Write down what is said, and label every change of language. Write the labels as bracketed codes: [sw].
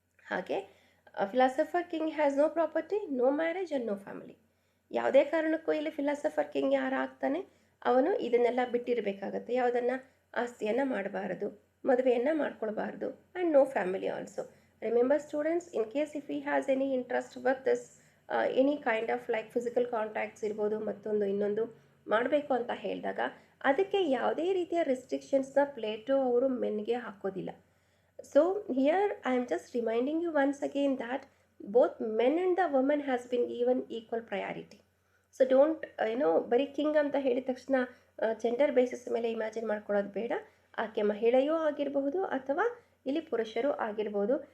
[en] ಹಾಗೆ philosopher king has no property, no marriage and no family. [kn] ಯಾವುದೇ ಕಾರಣಕ್ಕೂ ಇಲ್ಲಿ ಫಿಲಾಸಫರ್ ಕಿಂಗ್ ಯಾರಾಗ್ತಾನೆ ಅವನು ಇದನ್ನೆಲ್ಲ ಬಿಟ್ಟಿರಬೇಕಾಗತ್ತೆ. ಯಾವುದನ್ನು ಆಸ್ತಿಯನ್ನು ಮಾಡಬಾರದು, ಮದುವೆಯನ್ನು ಮಾಡ್ಕೊಳ್ಬಾರ್ದು. [en] And no family also. Remember students, in case if he has any interest with this any kind of like physical contacts [kn] ಇರ್ಬೋದು, ಮತ್ತೊಂದು ಇನ್ನೊಂದು ಮಾಡಬೇಕು ಅಂತ ಹೇಳಿದಾಗ ಅದಕ್ಕೆ ಯಾವುದೇ ರೀತಿಯ ರೆಸ್ಟ್ರಿಕ್ಷನ್ಸ್ನ ಪ್ಲೇಟೋ ಅವರು ಮೆನ್ಗೆ ಹಾಕೋದಿಲ್ಲ. [en] So here I am just reminding you once again that both men and the women has been given equal priority. [kn] So don't ಬರೀ ಕಿಂಗ್ ಅಂತ ಹೇಳಿದ ತಕ್ಷಣ ಜೆಂಡರ್ ಬೇಸಿಸ್ ಮೇಲೆ ಇಮ್ಯಾಜಿನ್ ಮಾಡ್ಕೊಳ್ಳೋದು ಬೇಡ. ಆಕೆ ಮಹಿಳೆಯೂ ಆಗಿರಬಹುದು ಅಥವಾ ಇಲ್ಲಿ ಪುರುಷರು ಆಗಿರ್ಬೋದು.